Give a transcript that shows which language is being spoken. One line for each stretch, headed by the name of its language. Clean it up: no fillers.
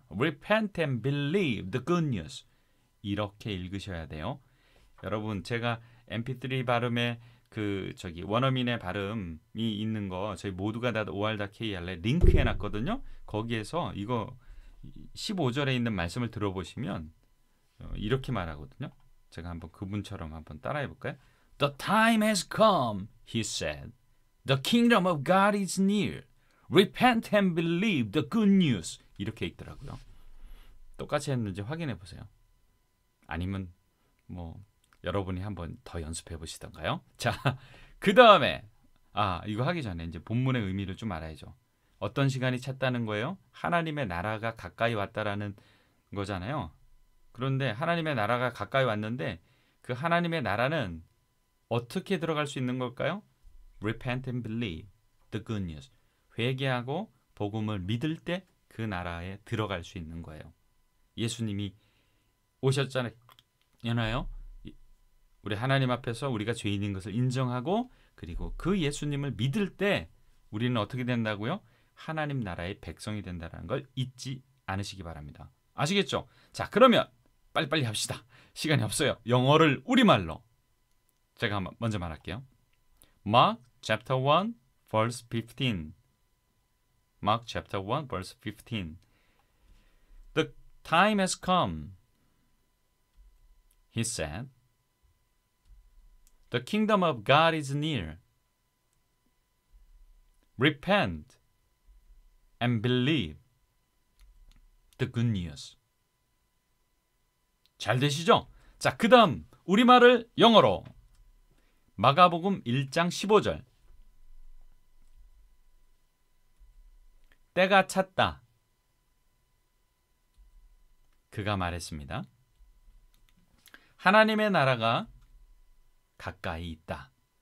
English: Repent and believe the good news.
Korean: 이렇게 읽으셔야 돼요. 여러분, 제가 mp3 발음에 원어민의 발음이 있는 거 저희 모두가 다 OR.KR에 링크해 놨거든요. 거기에서 이거 15절에 있는 말씀을 들어보시면 이렇게 말하거든요. 제가 한번 그분처럼 한번 따라해 볼까요?
English: The time has come, he said. The kingdom of God is near. Repent and believe the good news.
Korean: 이렇게 읽더라고요. 똑같이 했는지 확인해 보세요. 아니면 뭐 여러분이 한번 더 연습해 보시던가요? 자, 그 다음에 이거 하기 전에 이제 본문의 의미를 좀 알아야죠. 어떤 시간이 찼다는 거예요? 하나님의 나라가 가까이 왔다라는 거잖아요. 그런데 하나님의 나라가 가까이 왔는데 그 하나님의 나라는 어떻게 들어갈 수 있는 걸까요?
English: Repent and believe the good news.
Korean: 회개하고 복음을 믿을 때 그 나라에 들어갈 수 있는 거예요. 예수님이 오셨잖아요. 우리 하나님 앞에서 우리가 죄인인 것을 인정하고 그리고 그 예수님을 믿을 때 우리는 어떻게 된다고요? 하나님 나라의 백성이 된다는 걸 잊지 않으시기 바랍니다. 아시겠죠? 자, 그러면 빨리빨리 합시다. 시간이 없어요. 영어를 우리말로 제가 먼저 말할게요.
English: Mark chapter 1 verse 15. Mark chapter 1 verse 15. The time has come, he said. The kingdom of God is near. Repent and believe the good news.
Korean: 잘 되시죠? 자, 그 다음 우리말을 영어로. 마가복음 1장 15절. 때가 찼다. 그가 말했습니다. 하나님의 나라가 가까이 있다.